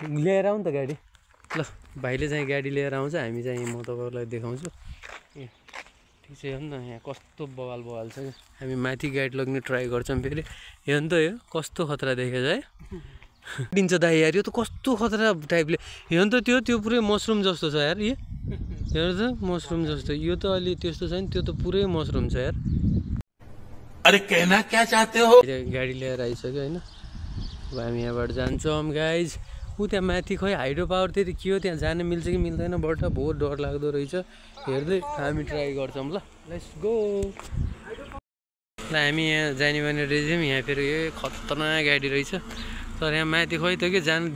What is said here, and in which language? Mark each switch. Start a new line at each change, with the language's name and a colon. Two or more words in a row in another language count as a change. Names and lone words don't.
Nepali: लिएर आउँ त गाडी ल भाइले चाहिँ गाडी लिएर आउँछ हामी चाहिँ म तपाईहरुलाई देखाउँछु ए ठीक छ हेर्नु न यहाँ कस्तो बवाल छ हामी माथि गाडी लग्ने ट्राई गर्छौँ फेरि हेर्नु त यो कस्तो खतरा देखेछ है दिन्छ दाइ यार यो त कस्तो खतरा टाइपले हेर्नु त त्यो पुरै मसरुम जस्तो छ यार यो हेर्नु त मसरुम जस्तो यो त अलि त्यस्तो छैन त्यो त पुरै मसरुम छ यार
Hindi: अरे कहना क्या चाहते हो
Nepali: गाडी लिएर आइसक्यो हैन अब हामी यहाँबाट जान्छौँ गाइज ऊ त्यहाँ माथि खै हाइड्रो पावर त्यति के हो त्यहाँ जान मिल्छ कि मिल्दैन बट बहुत डर लाग्दो रहेछ हेर्दै हामी ट्राई गर्छौँ ल
English: let's go
Nepali: ल हामी यहाँ जाने भने रहेछौँ यहाँ फेरि यो खतरनाक गाडी रहेछ तर यहाँ माथि खै त के जान